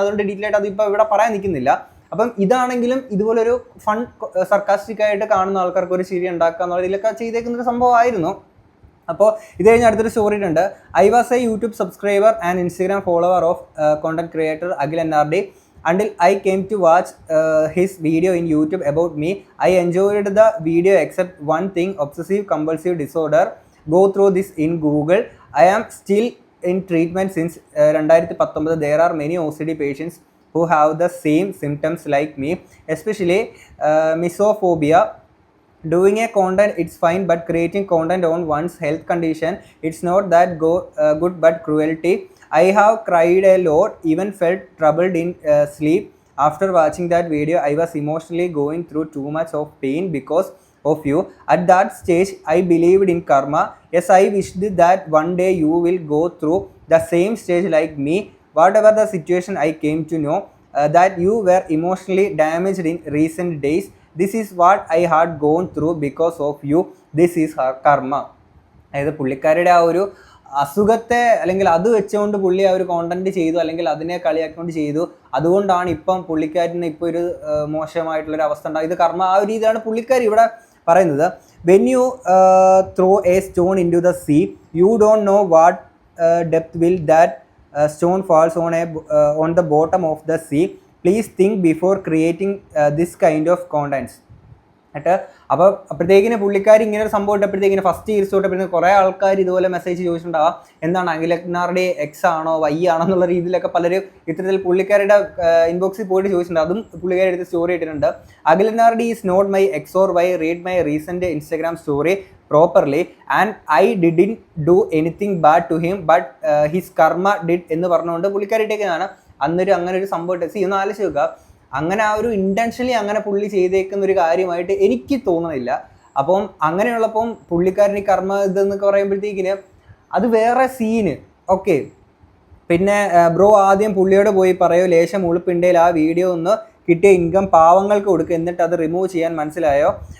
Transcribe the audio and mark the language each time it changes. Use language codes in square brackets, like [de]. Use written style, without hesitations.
[ml] അതുകൊണ്ട് ഡീറ്റെയിൽ ആയിട്ട് അതിപ്പോൾ ഇവിടെ പറയാൻ നിൽക്കുന്നില്ല. അപ്പം ഇതാണെങ്കിലും ഇതുപോലൊരു ഫൺ സർക്കാസ്റ്റിക് ആയിട്ട് കാണുന്ന ആൾക്കാർക്ക് ഒരു ചിരി ഉണ്ടാക്കുക എന്നുള്ള രീതിയിലൊക്കെ ചെയ്തേക്കുന്ന ഒരു സംഭവമായിരുന്നു. അപ്പോൾ ഇത് കഴിഞ്ഞ് അടുത്തൊരു സ്റ്റോറി ഉണ്ട്. [en] I was a YouTube subscriber and Instagram follower of content creator Akhil NRD. Until I came to watch his video in YouTube about me, I enjoyed the video except one thing: obsessive compulsive disorder. Go through this in Google. I am still in treatment since 2019. There are many OCD patients who have the same symptoms like me, especially misophobia. Doing a content it's fine, but creating content on one's health condition, it's not that good but cruelty. I have cried a lot, even felt troubled in sleep. After watching that video, I was emotionally going through too much of pain because of you. At that stage, I believed in karma. Yes, I wished that one day you will go through the same stage like me. Whatever the situation, I came to know that you were emotionally damaged in recent days. This is what I had gone through because of you. This is her karma. [ml] അതായത് പുള്ളിക്കാരുടെ ആ ഒരു അസുഖത്തെ അല്ലെങ്കിൽ അത് വെച്ചുകൊണ്ട് പുള്ളി ആ ഒരു കോണ്ടന്റ് ചെയ്തു, അല്ലെങ്കിൽ അതിനെ കളിയാക്കിക്കൊണ്ട് ചെയ്തു. അതുകൊണ്ടാണ് ഇപ്പം പുള്ളിക്കാരന് ഇപ്പോൾ ഒരു മോശമായിട്ടുള്ളൊരു അവസ്ഥ ഉണ്ടാകും. ഇത് കർമ്മ ആ ഒരു രീതിയാണ് പുള്ളിക്കാർ ഇവിടെ പറയുന്നത്. [en] When you throw a stone into the sea, you don't know what depth will that stone falls on the bottom of the sea. Please think before creating this kind of contents. [ml] എന്നിട്ട് അപ്പോൾ അപ്പോഴത്തേക്കിന് പുള്ളിക്കാർ ഇങ്ങനെ ഒരു സംഭവം ഇട്ടപ്പോഴത്തേക്കിന് first years തൊട്ടപ്പോഴത്തേന് കുറേ ആൾക്കാർ ഇതുപോലെ message ചോദിച്ചിട്ടുണ്ടാവാം, എന്താണ് Akhil NRD X ആണോ വൈ ആണോ എന്നുള്ള രീതിയിലൊക്കെ പലരും ഇത്തരത്തിൽ പുള്ളിക്കാരുടെ ഇൻബോക്സിൽ പോയിട്ട് ചോദിച്ചിട്ടുണ്ട്. അതും പുള്ളിക്കാരുടെ അടുത്ത് സ്റ്റോറി ഇട്ടിട്ടുണ്ട്. [en] Akhil NRD is not my X or Y. Read my recent Instagram story properly and I didn't do anything bad to him but his karma did [ml] എന്ന് പറഞ്ഞുകൊണ്ട് പുള്ളിക്കാരിട്ടേക്കാണ് അന്നൊരു അങ്ങനെ ഒരു സംഭവം. ഒന്ന് ആലോചിച്ച് നോക്കുക, അങ്ങനെ ആ ഒരു ഇൻറ്റൻഷനലി അങ്ങനെ പുള്ളി ചെയ്തേക്കുന്ന ഒരു കാര്യമായിട്ട് എനിക്ക് തോന്നുന്നില്ല. അപ്പം അങ്ങനെയുള്ളപ്പം പുള്ളിക്കാരന് കർമ്മ ഇതെന്നൊക്കെ പറയുമ്പോഴത്തേക്കിന് അത് വേറെ സീന്. ഓക്കെ, പിന്നെ ബ്രോ ആദ്യം പുള്ളിയോട് പോയി പറയോ ലേശം ഉളുപ്പിണ്ടേൽ ആ വീഡിയോ ഒന്ന് കിട്ടിയ ഇൻകം പാവങ്ങൾക്ക് കൊടുക്കുക, എന്നിട്ട് അത് റിമൂവ് ചെയ്യാൻ മനസ്സിലായോ?